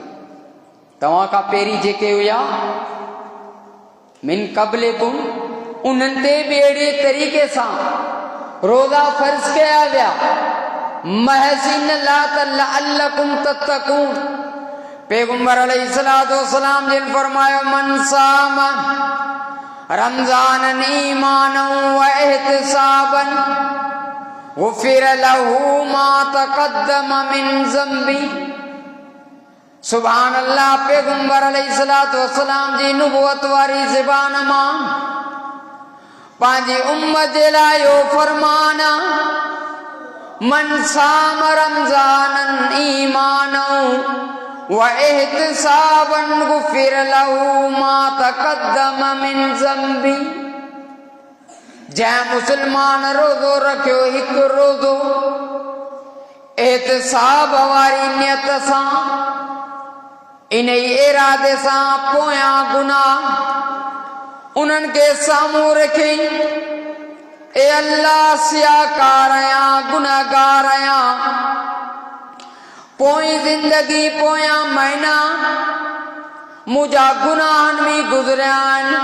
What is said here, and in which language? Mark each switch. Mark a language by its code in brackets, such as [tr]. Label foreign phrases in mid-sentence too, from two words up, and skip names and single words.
[sd] तव्हां खां पहिरीं जेके हुया [ar] من قبلكم, [sd] उन्हनि ते बि अहिड़े तरीक़े सां रोज़ा फ़र्ज़ कया विया महज़ इन लाइ त [ar] لعلكم تتقون. [sd] पैगुंबर [ar] عليه الصلاة والسلام [sd] जिन फरमायो [ar] من صام رمضانا إيمانا واحتسابا غفر له ما تقدم من ذنبي. سبحان الله. [sd] पैगुंबर [ar] عليه الصلاة والسلام [sd] जी नुबुवत वारी ज़बान मां पंहिंजी उम्मत जे लाइ इहो फरमान [ar] من صام رمضانا إيمانا واحتسابا غفر له ما تقدم من ذنبي. [sd] जंहिं मुसलमान रोज़ो रखियो हिकु रोज़ो एहतिसाब वारी नियत सां, इन इरादे सां पोयां गुनाह उन्हनि खे साम्हूं रखी ए अल्लाह सियाकार आहियां, गुनाहगार आहियां, पोइ ज़िंदगी पोयां महीना मुंहिंजा गुनाहनि में गुज़रिया आहिनि।